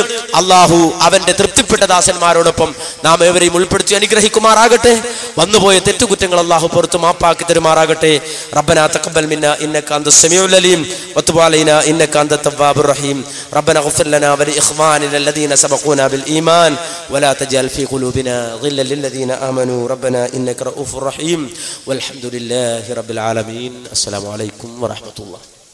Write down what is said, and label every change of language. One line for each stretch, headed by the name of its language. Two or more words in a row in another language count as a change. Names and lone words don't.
Malayalam: അല്ലാഹു അവന്റെ തൃപ്തിപ്പെട്ട ദാസന്മാരോടൊപ്പം നാം ഏവരെയും ഉൾപ്പെടുത്തി അനുഗ്രഹിക്കുമാറാകട്ടെ. വന്നുപോയ തെറ്റുകുറ്റങ്ങൾ അല്ലാഹു പുറത്തു മാപ്പാക്കി തരുമാറാകട്ടെ.
Arabic: ربنا تقبل منا إنك أنت السميع العليم وتب علينا إنك أنت التواب الرحيم. ربنا اغفر لنا ولإخواننا الذين سبقونا بالإيمان ولا تجعل في قلوبنا غلا للذين آمنوا ربنا إنك رؤوف رحيم والحمد لله رب العالمين. السلام عليكم ورحمة الله.